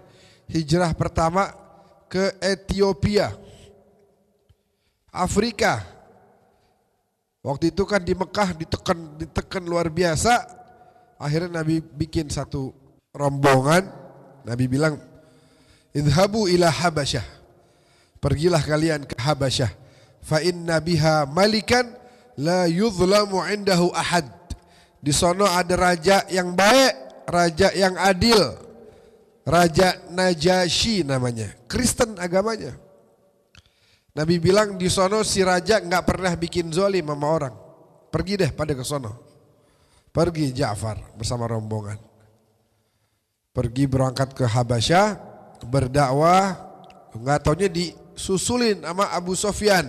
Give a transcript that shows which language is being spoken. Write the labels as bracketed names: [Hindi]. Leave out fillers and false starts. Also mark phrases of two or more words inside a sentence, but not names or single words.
[Indonesian] Hijrah pertama ke Ethiopia, Afrika. Waktu itu kan di Mekah ditekan luar biasa. Akhirnya Nabi bikin satu rombongan. Nabi bilang, [Arabic] اذهبوا إلى الحبشة. [Indonesian] Pergilah kalian ke Habasyah. [Arabic] فإن بها ملكا لا يظلم عنده أحد. [Indonesian] Di sono ada raja yang baik, raja yang adil. Raja Najasyi namanya, Kristen agamanya. Nabi bilang di sono si raja enggak pernah bikin zalim sama orang. Pergi deh pada ke sono. Pergi Ja'far bersama rombongan. Pergi berangkat ke Habasyah, berdakwah, enggak taunya disusulin sama Abu Sofyan.